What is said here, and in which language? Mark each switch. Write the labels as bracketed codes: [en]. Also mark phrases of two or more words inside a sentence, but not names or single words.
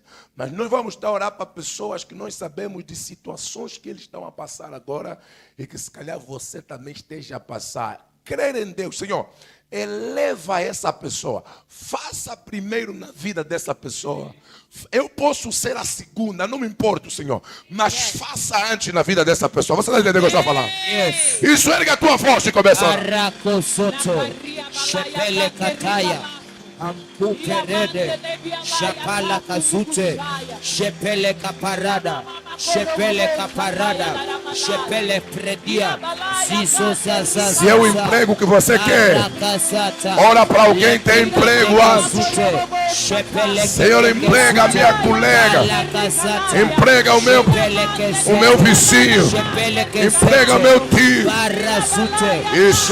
[pt] Mas nós vamos estar a orar para pessoas que nós sabemos de situações que eles estão a passar agora e que se calhar você também esteja a passar. Crer em Deus. Senhor, eleva essa pessoa. Faça primeiro na vida dessa pessoa. Eu posso ser a segunda, não me importa, Senhor. Mas faça antes na vida dessa pessoa. Você está entendendo o que eu estou falando? Yes. Isso, erga a tua voz e começa. Arako soto. Shepele kataya. Ampukerede. Shapala kazute. Shepele kaparada. Shepele kaparada. Shepele predia. Zizo zazaza. Se é o emprego que você quer, ora para alguém ter emprego. Senhor, emprega a minha colega. Emprega o meu vizinho. Emprega o meu tio. Isso.